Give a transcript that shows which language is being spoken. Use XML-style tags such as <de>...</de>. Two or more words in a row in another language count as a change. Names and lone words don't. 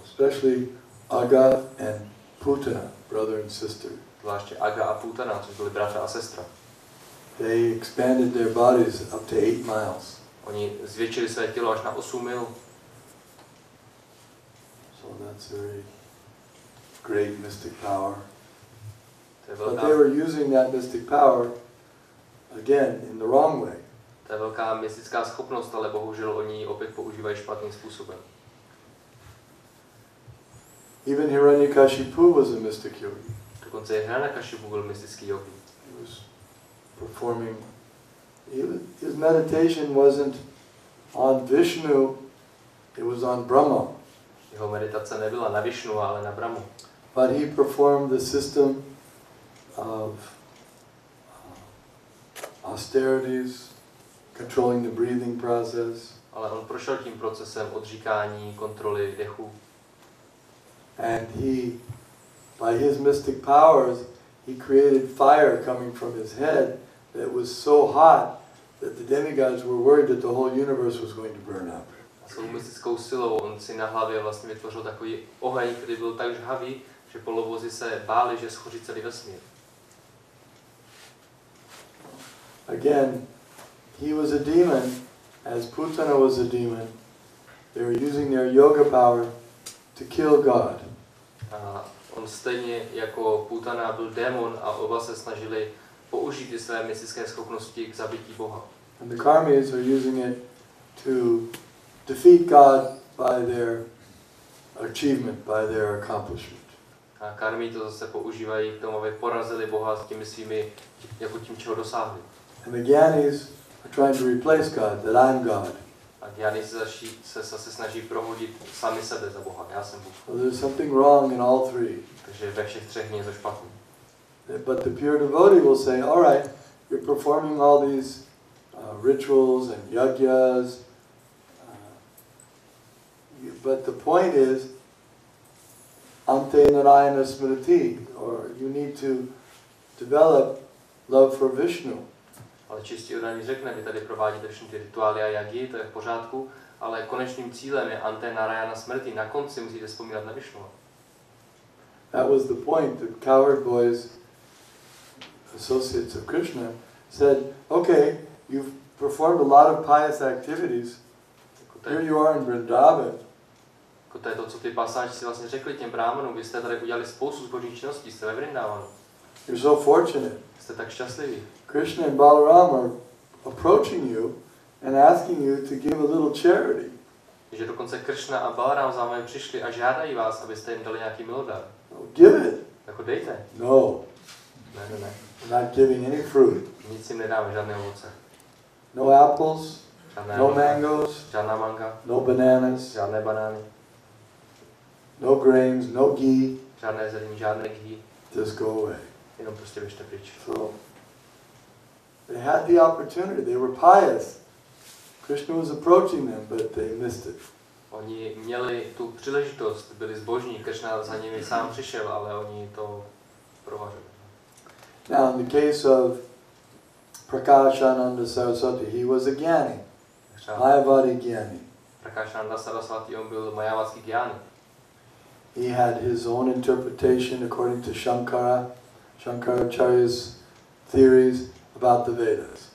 <en>Especially Aga and Putana, brother and sister.</en> <cs>Zvláště Aga a Putana, což byli bratr a sestra.</cs> <en>They expanded their bodies up to 8 miles.</en> <cs>Oni zvětšili své tělo až na 8 mil.</cs> <en>So that's a very great mystic power.</en> <cs>To je</cs> <en>But</en> <cs>velká,</cs> <en>they were using that mystic power, again, in the wrong way.</en> <cs>to je velká mystická schopnost, ale bohužel oni ji opět používají špatným způsobem.</cs> <en>Even Hiranyakashipu was a mystic yogi.</en> <cs>Dokonce i Hiranyakashipu byl mystický jogín.</cs> <en>He was performing, his meditation wasn't on Vishnu, it was on Brahma.</en> <cs>Jeho meditace nebyla na Višnu, ale na Brahmu.</cs> <en>But he performed the system of austerities, controlling the breathing process.</en> <cs>Ale on prošel tím procesem odříkání, kontroly dechu.</cs> <en>And he, by his mystic powers, he created fire coming from his head that was so hot that the demigods were worried that the whole universe was going to burn up.</en> <cs>A svou mystickou silou on si na hlavě vlastně vytvořil takový oheň, který byl tak žhavý, že polovozy se báli, že schoří celý vesmír.</cs> <en>Again, he was a demon, as Putana was a demon. They were using their yoga power to kill God.</en> <cs>A on stejně jako Putana byl démon a oba se snažili použít ty své mystické schopnosti k zabití Boha.</cs> <en>And the karmis are using it to defeat God by their achievement, by their accomplishment.</en> <cs>A karmy to zase používají k tomu, aby porazili Boha s těmi svými, jako tím, čeho dosáhli.</cs> <en>And the Gyanis are trying to replace God, that I'm God.</en> <cs>A Gyáni se zase snaží prohodit sami sebe za Boha. Já jsem Bůh.</cs> <en>So there's something wrong in all three.</en> <cs>Takže ve všech třech něco špatný.</cs> <en>But the pure devotee will say, all right, you're performing all these rituals and yagyas, but the point is,</en> <sa>ante narayana smriti,</sa> <en>or you need to develop love for Vishnu.</en> <cs>Ale čistý oddaný řekne, vy tady provádíte všechny ty rituály a jagy, to je v pořádku, ale konečným cílem je</cs> <sa>ante narayana smrti.</sa> <cs>Na konci musíte vzpomínat na Višnu.</cs> <en>That was the point. The cowherd boys, associates of Krishna, said, okay, you've performed a lot of pious activities. Here you are in Vrindavan.</en> <cs>To je to, co ty pasážci vlastně řekli těm brámanům. Vy jste tady udělali spoustu zbožných činností, jste ve Vrindávanu.</cs> <en>You're so fortunate.</en> <cs>Jste tak šťastliví.</cs> <en>Krishna and Balaram are approaching you and asking you to give a little charity.</en> <cs>Že dokonce Kršna a Balaram za vámi přišli a žádají vás, abyste jim dali nějaký milodar.</cs> <en>No, give it.</en> <cs>Jako dejte.</cs> <en>No,</en> <cs>Ne.</cs> <en>we're not giving any fruit.</en> <cs>Nic jim nedáme, žádné ovoce.</cs> <en>No apples,</en> <cs>Žádné</cs> <en>no</en> <cs>jablka,</cs> <en>mangoes,</en> <cs>žádná manga,</cs> <en>no bananas,</en> <cs>žádné banány,</cs> <en>no grains, no ghee.</en> <cs>žádné zelení, žádné ghee.</cs> <en>Just go away.</en> <cs>Jenom prostě běžte pryč.</cs> <en>So they had the opportunity. They were pious. Krishna was approaching them, but they missed it.</en> <cs>Oni měli tu příležitost, byli zbožní, Kršna za nimi sám přišel, ale oni to provařili.</cs> <en>Now, in the case of Prakashananda Saraswati, he was a Gyani, Mayavadi Gyani.</en> <cs>Prakashananda Saraswati, on byl majávatský Gyani.</cs> <en>He had his own interpretation according to Shankaracharya's theories about the Vedas.</en>